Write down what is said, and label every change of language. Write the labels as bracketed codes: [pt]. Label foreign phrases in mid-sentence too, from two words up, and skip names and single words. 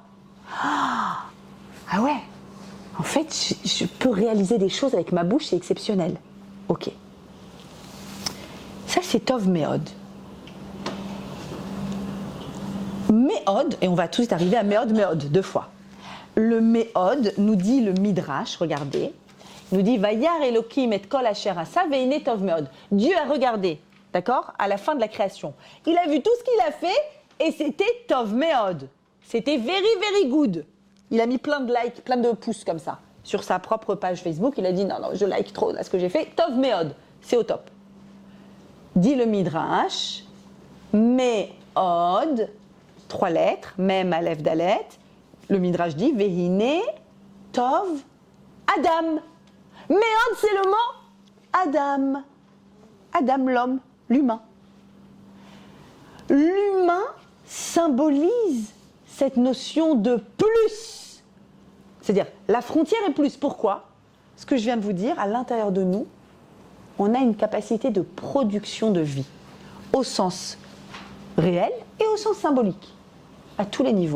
[fr] Ah ouais, en fait, je peux réaliser des choses avec ma bouche, c'est exceptionnel. Ok. Ça, c'est [he] טוב מאוד. [fr] Méod, et on va tout de suite arriver à Méod, deux fois. Le Méod nous dit le Midrash, regardez, nous dit [he] וירא אלוקים את כל אשר עשה והנה טוב מאוד. [fr] Dieu a regardé, d'accord, à la fin de la création. Il a vu tout ce qu'il a fait et c'était [he] טוב מאוד. [fr] C'était [en] very very good. [fr] Il a mis plein de likes, plein de pouces comme ça sur sa propre page Facebook. Il a dit non, je like trop là ce que j'ai fait. [he] טוב מאוד, [fr] c'est au top. [he] Dit le Midrash, [fr] Meod, 3 lettres, Mem, Aleph, Dalet. Le Midrash dit [he] והנה טוב אדם. [fr] Méod, c'est le mot Adam. Adam, l'homme, l'humain. L'humain symbolise cette notion de plus. C'est-à-dire, la frontière est plus. Pourquoi? Ce que je viens de vous dire, à l'intérieur de nous, on a une capacité de production de vie, au sens réel et au sens symbolique, à tous les niveaux.